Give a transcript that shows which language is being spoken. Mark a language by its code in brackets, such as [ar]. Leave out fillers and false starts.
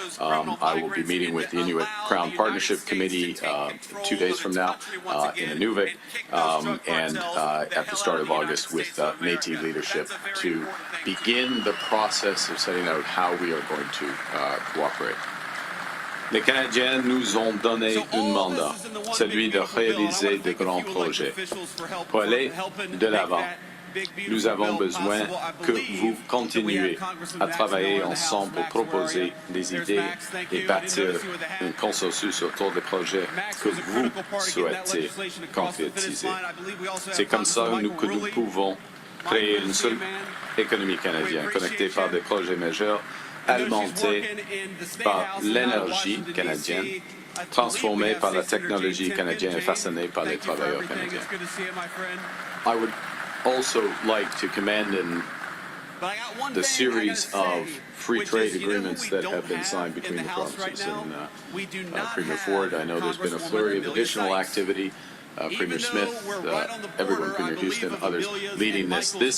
[en] I will be meeting with the Inuit Crown Partnership Committee 2 days from now in Inuvik, and at the start of August with Métis leadership to begin the process of setting out how we are going to cooperate. [fr] Les Canadiens nous ont donné un mandat, celui de réaliser de grands projets. Pour aller de l'avant, nous avons besoin que vous continuiez à travailler ensemble pour proposer des idées et bâtir un consensus autour des projets que vous souhaitez concrétiser. C'est comme ça que nous pouvons créer une seule économie canadienne, connectée par des projets majeurs, alimentée par l'énergie canadienne, transformée par la technologie canadienne et façonnée par les travailleurs canadiens. [en] I would also like to commend the series of free trade agreements that have been signed between the provinces. And Premier Ford, I know there's been a flurry of additional activity. Premier Smith, everyone, Premier Houston, others leading this.